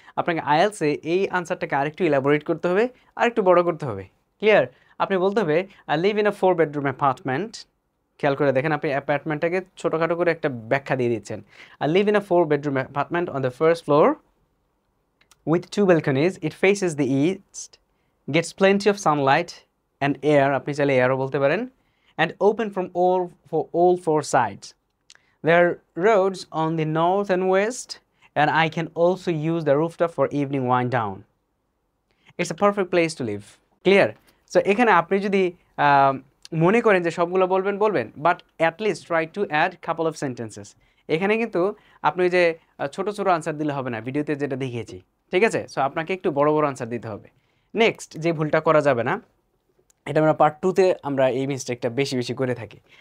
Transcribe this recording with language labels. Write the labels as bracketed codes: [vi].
[bn] আপনাকে আইএলটিএসে এই আনসারটাকে আরেকটু ইলাবোরেট করতে হবে, আরেকটু বড় করতে হবে। ক্লিয়ার? আপনি বলতে হবে [en] I live in a 4 bedroom apartment. [bn] খেয়াল করে দেখেন, আপনি অ্যাপার্টমেন্টটাকে ছোটোখাটো করে একটা ব্যাখ্যা দিয়ে দিচ্ছেন। [en] I live in a 4 bedroom apartment on the first floor with 2 balconies. It faces the east, gets plenty of sunlight and air, [bn] আপনি চাইলে এয়ারও বলতে পারেন, [en] and open from all 4 sides. There are roads on the north and west, and I can also use the rooftop for evening wind down. It's a perfect place to live. Clear? So [bn] এখানে আপনি যদি মনে করেন যে সবগুলো বলবেন, [en] But at least try to add couple of sentences. [bn] এখানে কিন্তু আপনি যে ছোট ছোট আনসার দিলে হবে না, ভিডিওতে যেটা দেখিয়েছি, ঠিক আছে? সো আপনাকে একটু বড় বড় আনসার দিতে হবে। নেক্সট যে ভুলটা করা যাবে না, এটা আমরা পার্ট 2-তে আমরা এই মিস্টেকটা বেশি বেশি করে থাকি।